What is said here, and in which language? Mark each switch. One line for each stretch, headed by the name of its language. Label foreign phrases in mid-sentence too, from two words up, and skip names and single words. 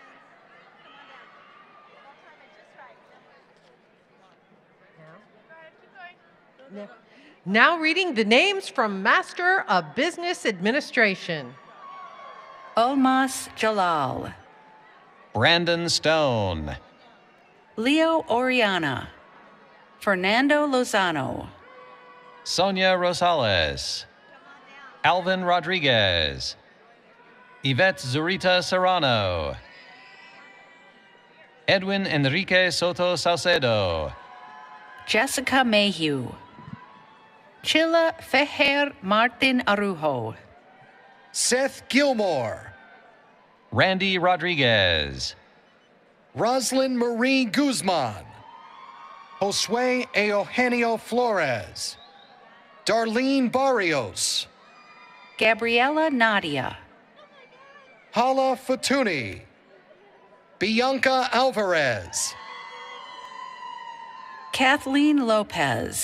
English: Now reading the names from Master of Business Administration. Olmas Jalal. Brandon Stone. Leo Oriana. Fernando Lozano. Sonia Rosales. Alvin Rodriguez. Yvette Zurita Serrano. Edwin Enrique Soto Salcedo. Jessica Mayhew. Chilla Feher Martin Arujo. Seth Gilmore. Randy Rodriguez. Roslyn Marie Guzman. Josue Eugenio Flores. Darlene Barrios. Gabriela Nadia. Hala Fatuni. Bianca Alvarez. Kathleen Lopez.